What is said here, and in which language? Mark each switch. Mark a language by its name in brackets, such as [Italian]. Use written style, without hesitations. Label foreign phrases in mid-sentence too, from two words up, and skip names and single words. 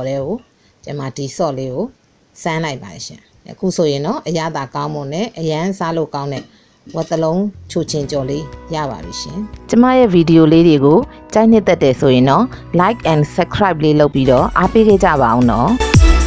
[Burmese] တဲ့ကိုကျွန်မဒီဆော့လေးကိုစမ်းလိုက်ပါရှင်အခုဆိုရင်တော့အရသာကောင်းမွန်နဲ့အရန်စားလို့ကောင်းတဲ့ဝက်တစ်လုံးချိုချင်ကြော်လေးရပါပြီရှင်ကျမရဲ့ဗီဒီယိုလေးတွေကိုကြိုက်နှစ်သက်တယ်ဆိုရင်တော့ [English] like and subscribe [Burmese] လေးလုပ်ပြီးတော့အားပေးခဲ့ကြပါအောင်နော်